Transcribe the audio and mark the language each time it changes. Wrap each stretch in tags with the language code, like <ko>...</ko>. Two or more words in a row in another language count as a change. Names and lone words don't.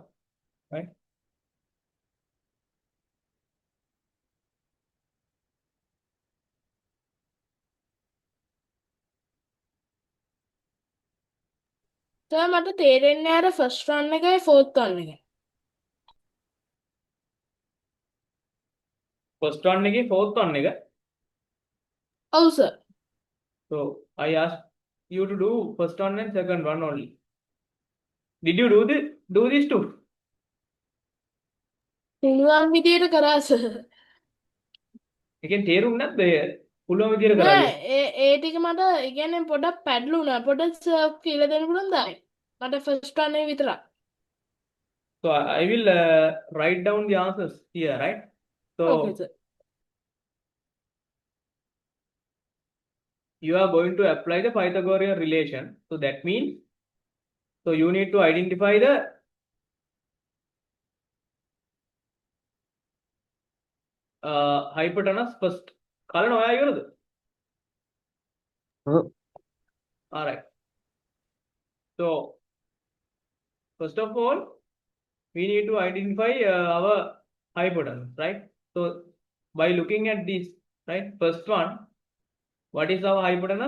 <en>Right. Sir,</en> <si>මට තේරෙන්නේ අර</si> <en>first one</en> <si>එකයි</si> <en>fourth one</en> <si>එකයි.</si> <en>First one nege, fourth one nege.</en> <si>ඔව් sir.</si> <en>So I asked you to do first one and second one only. Did you do these two?</en> <si>පුළුවන් විදියට කරා sir. එකෙන් තේරුම් නැද්ද? පුළුවන් විදියට කරා නෑ කියලා. ඒ ටික මට ඒ කියන්නේ පොඩක් පැටලුණා. පොඩක් sir කියලා දෙන්න පුළුවන්ද? මට</si> <en>first one</en> <si>එක විතරක්.</si> <en>So I will write down the answers here, right? So Okay sir. you are going to apply the Pythagorean relation. So that means, so you need to identify the hypotenuse first.</en> <si>Kalan ඔයා ඉවරද?</si> <en>All right. So first of all, we need to identify our hypotenuse, right? So by looking at this, right, first one, what is our hypotenuse?</en>